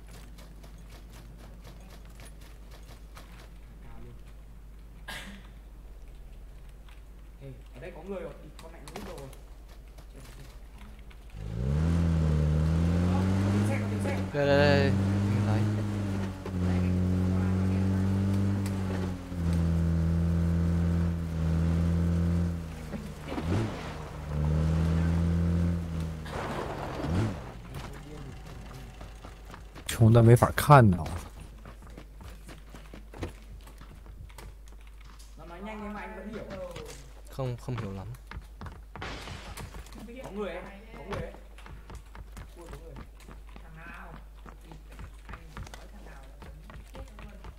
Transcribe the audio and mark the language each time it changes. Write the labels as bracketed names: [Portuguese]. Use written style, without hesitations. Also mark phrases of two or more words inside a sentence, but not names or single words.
[Vietnamese] Cao luôn. Ê, ở đây có người rồi, đi, con mẹ nó hút đồ rồi. Chết, chết. Có tiếng xe, có tiếng xe. đây đây đây, mình thấy. [Chinese] 穷的没法看呢。 [Vietnamese] Nó nói nhanh nhưng mà anh vẫn hiểu. Không, không hiểu lắm. Có người ấy, có người ấy. Ui, có người. thằng nào thì anh nói thằng nào là chết luôn